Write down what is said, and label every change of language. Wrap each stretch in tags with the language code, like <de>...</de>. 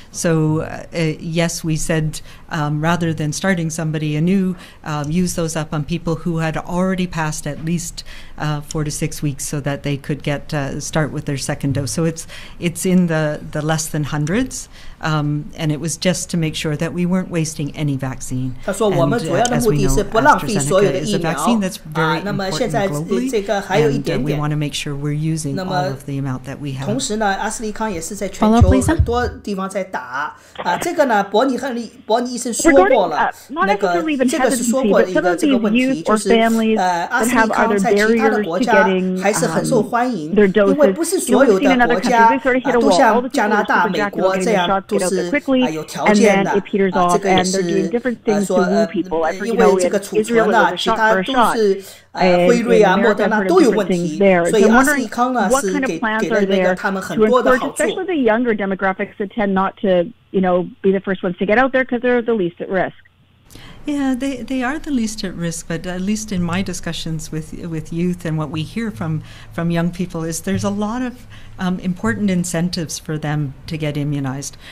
<en>So yes, we said rather than starting somebody anew, use those up on people who had already passed at least 4 to 6 weeks so that they could get start with their second dose. So it's in the less than hundreds, and it was just to make sure that we weren't wasting any vaccine. And as we know, AstraZeneca is a vaccine that's very important globally, and we want to make sure we're using all of the amount that we have.</en> <zh>同时呢，阿斯利康也是在全球很多地方在打这个呢，伯尼医生说过了，那个这个是说过的一个这个问题，就是阿斯利康在其他的国家还是很受欢迎，因为不是所有的国家都像加拿大、美国这样都是有条件的这个也是说因为这个储存呢，其他都是辉瑞啊、莫德纳都有问题，所以阿斯利康呢是给了那个他们很多的好处。</zh> <en>Especially the younger demographics that tend not to, be the first ones to get out there because they're the least at risk. Yeah, they are the least at risk, but at least in my discussions with youth and what we hear from young people is there's a lot of important incentives for them to get immunized.</en>